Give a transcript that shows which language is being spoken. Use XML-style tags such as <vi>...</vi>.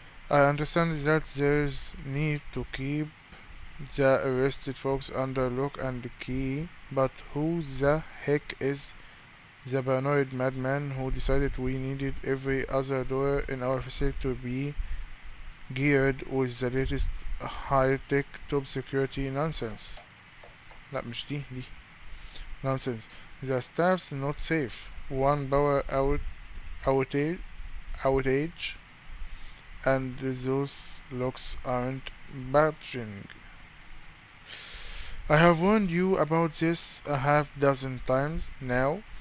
<en>I understand that there's need to keep the arrested folks under lock and key, but who the heck is the paranoid madman who decided we needed every other door in our facility to be geared with the latest high-tech top security nonsense?</en> <ar>لا مش دي nonsense.</ar> <en>The staff's not safe. One power outage and those locks aren't budging. I have warned you about this a half dozen times now.</en>